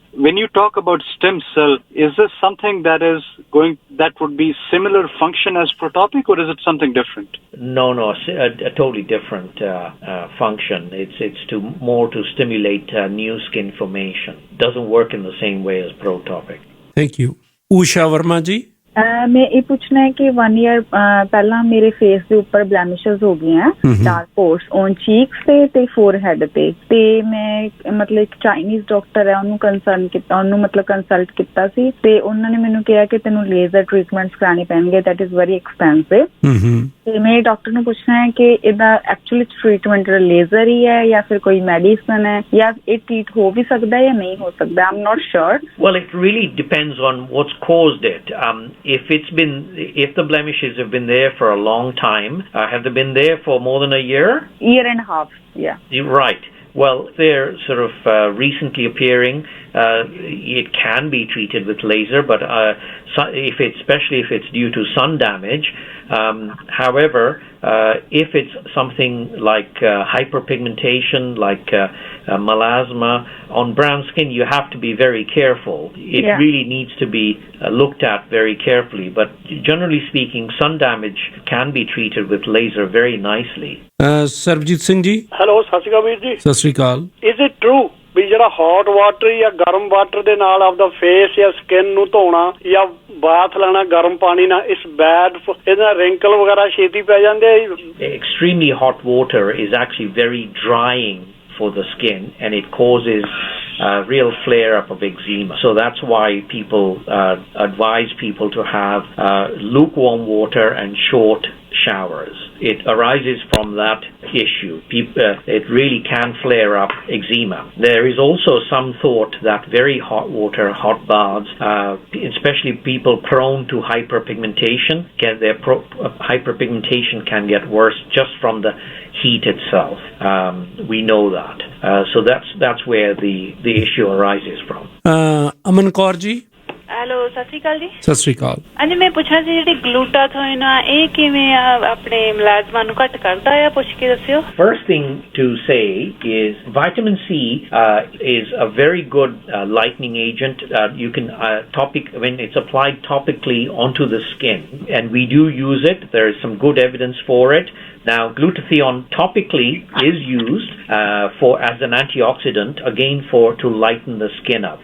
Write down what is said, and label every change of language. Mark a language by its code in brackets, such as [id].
[en] When you talk about stem cell, is this something that would be similar function as Protopic, or is it something different? No, a totally different function. It's more to stimulate new skin formation. Doesn't work in the same way as Protopic. Thank you. Usha Verma ji. [hi] मैं ये पूछना है कि 1 year पहला मेरे face [pa] ਦੇ ਉੱਪਰ ਬਲੈਮਿਸ਼ਸ ਹੋ ਗਈਆਂ [en] dark spots on cheeks [pa] ਤੇ ਫੋਰਹੈਡ ਤੇ ਮੈਂ ਮਤਲਬ ਇੱਕ ਚਾਈਨੀਜ਼ ਡਾਕਟਰ ਹੈ ਉਹਨੂੰ ਕੰਸਲਟ ਕੀਤਾ ਸੀ ਤੇ ਉਹਨਾਂ ਨੇ ਮੈਨੂੰ ਕਿਹਾ ਕਿ ਤੈਨੂੰ ਲੇਜ਼ਰ ਟ੍ਰੀਟਮੈਂਟਸ ਕਰਾਣੇ ਪੈਣਗੇ [en] that is very expensive [pa] ਤੇ ਮੈਂ ਡਾਕਟਰ ਨੂੰ ਪੁੱਛਣਾ ਹੈ ਕਿ ਇਹਦਾ ਐਕਚੁਅਲੀ ਟ੍ਰੀਟਮੈਂਟ ਲੇਜ਼ਰ ਹੀ ਹੈ ਜਾਂ ਫਿਰ ਕੋਈ ਮੈਡੀਸਨ ਹੈ ਜਾਂ ਇਹ ਟ੍ਰੀਟ ਹੋ ਵੀ ਸਕਦਾ ਹੈ ਜਾਂ ਨਹੀਂ ਹੋ ਸਕਦਾ [en] I am not sure Well, it really depends on what's caused it. If the blemishes have been there for a long time, have they been there for more than a year? Year and a half, yeah. You're right. Well, they're sort of recently appearing. It can be treated with laser, but especially if it's due to sun damage. However, if it's something like hyperpigmentation, like melasma on brown skin, you have to be very careful. It really needs to be looked at very carefully. But generally speaking, sun damage can be treated with laser very nicely. Sarvjit Singh ji. [pa] Hello, Sat Shri Akal Veer ji. Sat Shri Akal. [en] Is it true [pa] ਵੀ ਜਿਹੜਾ hot water ਜਾਂ ਗਰਮ water ਦੇ ਨਾਲ ਆਪਦਾ face ਜਾਂ skin ਨੂੰ ਧੋਣਾ ਜਾਂ ਬਾਥ ਲੈਣਾ ਗਰਮ ਪਾਣੀ ਨਾਲ ਇਸ ਬੈਡ ਇਹਦਾ ਰਿੰਕਲ ਵਗੈਰਾ ਛੇਤੀ ਪੈ ਜਾਂਦੇ ਆ [en] Extremely hot water is actually very drying for the skin and it causes real flare-up of eczema. So that's why people advise people to have lukewarm water and short showers. It arises from that issue. It really can flare up eczema. There is also some thought that very hot water, hot baths, especially people prone to hyperpigmentation, their hyperpigmentation can get worse just from the heat itself. We know that. So that's where the issue arises from. Aman Kaur ji. [pa] Hello ਸਤਿ ਸ਼੍ਰੀ ਅਕਾਲ ਜੀ ਸਤਿ ਸ਼੍ਰੀ ਅਕਾਲ ਹਾਂਜੀ ਮੈਂ ਪੁੱਛਣਾ ਸੀ ਜਿਹੜੀ ਗਲੂਟਾਥੋਇਨ ਆ ਇਹ ਕਿਵੇਂ ਆਪਣੇ ਮਲਾਜ਼ਮਾ ਨੂੰ ਘੱਟ ਕਰਦਾ ਆ ਪੁੱਛ ਕੇ ਦੱਸਿਓ [en] First thing to say is vitamin C is a very good lightening agent. You can when it's applied topically onto the skin, and we do use it. There is some good evidence for it. Now, glutathione topically is used as an antioxidant, again to lighten the skin up.